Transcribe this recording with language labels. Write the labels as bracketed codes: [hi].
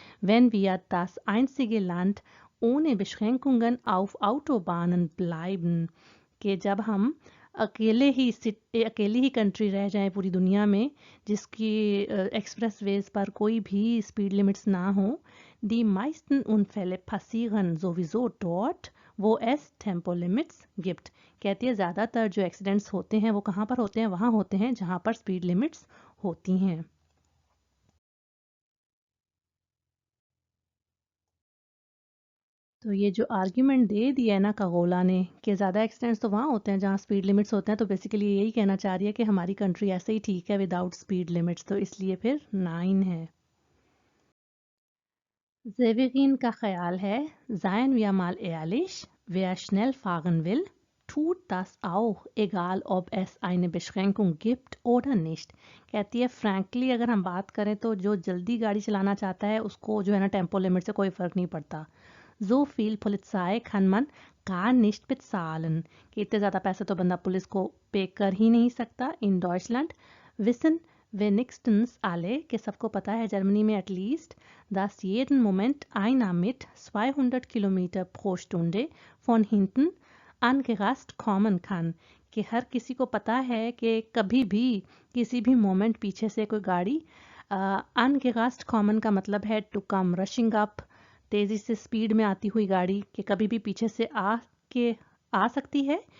[de] Wenn wir das einzige Land ohne Beschränkungen auf Autobahnen bleiben, [hi] कि जब हम अकेली ही कंट्री रह जाए पूरी दुनिया में जिसकी एक्सप्रेस वेज पर कोई भी स्पीड लिमिट्स ना हो। [de] Die meisten Unfälle passieren sowieso dort, wo es Tempolimits gibt। [hi] कहती है ज़्यादातर जो एक्सीडेंट्स होते हैं वो कहाँ पर होते हैं, वहाँ होते हैं जहाँ पर स्पीड लिमिट्स होती हैं। तो ये जो आर्ग्यूमेंट दे दिया है ना खगोला ने कि ज़्यादा एक्सीडेंट्स तो वहाँ होते हैं जहाँ स्पीड लिमिट्स होते हैं, तो बेसिकली यही कहना चाह रही है कि हमारी कंट्री ऐसे ही ठीक है विदाउट स्पीड लिमिट्स, तो इसलिए फिर 9 है। [de] Severin [hi] का ख्याल है [de] seien wir mal ehrlich, wer schnell fahren will, tut das auch, egal ob es eine Beschränkung gibt oder nicht। [hi] कहती है फ्रैंकली अगर हम बात करें तो जो जल्दी गाड़ी चलाना चाहता है उसको जो है ना टेम्पो लिमिट से कोई फ़र्क नहीं पड़ता। [de] So viel Polizei kann man gar nicht bezahlen, [hi] कि इतने ज़्यादा पैसे तो बंदा पुलिस को पे कर ही नहीं सकता। [de] In Deutschland wissen wenigstens alle, [hi] कि सबको पता है जर्मनी में at least, [de] dass jeden Moment einer mit 200 Kilometer pro Stunde von hinten angerast kommen kann, [hi] कि हर किसी को पता है कि कभी भी किसी भी मोमेंट पीछे से कोई गाड़ी अनगेरास्ट कॉमन का मतलब है टू कम रशिंग अप, तेज़ी से स्पीड में आती हुई गाड़ी कि कभी भी पीछे से आ सकती है।